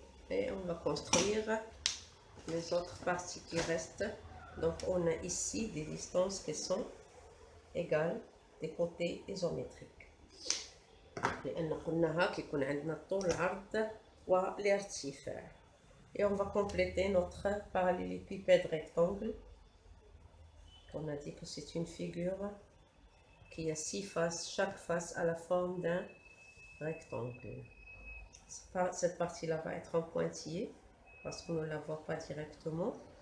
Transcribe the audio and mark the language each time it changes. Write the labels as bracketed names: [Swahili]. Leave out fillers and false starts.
[French] Et on va construire les autres parties qui restent. Donc on a ici des distances qui sont égales des côtés isométriques. [Arabic] لأن قلناها كيكون عندنا الطول العرض والارتفاع. [French] Et on va compléter notre parallélépipède rectangle. On a dit que c'est une figure qui a 6 faces, chaque face a la forme d'un rectangle. Cette partie-là va être en pointillé parce qu'on ne la voit pas directement.